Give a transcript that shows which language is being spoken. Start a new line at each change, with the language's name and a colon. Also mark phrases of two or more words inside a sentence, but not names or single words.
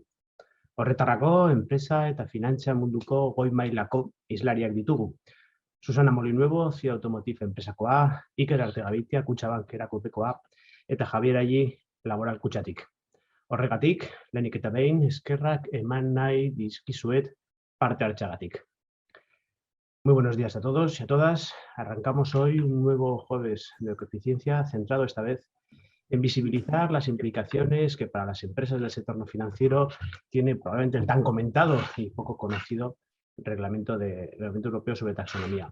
Basque: Horretarako, enpresa eta finantza munduko goi mailako hizlariak ditugu. Susana Molinuevo, CIA Automotive enpresakoa, Iker Artegabeitia, Kutxabank erakundekoa, eta Javier Allí, Laboral Kutxatik. Horregatik, lehenik eta behin, eskerrak eman nahi dizkizuet parte hartzeagatik.
Spanish: Muy buenos días a todos y a todas. Arrancamos hoy un nuevo jueves de ecoeficiencia centrado esta vez en visibilizar las implicaciones que para las empresas del sector no financiero tiene probablemente el tan comentado y poco conocido reglamento europeo sobre taxonomía.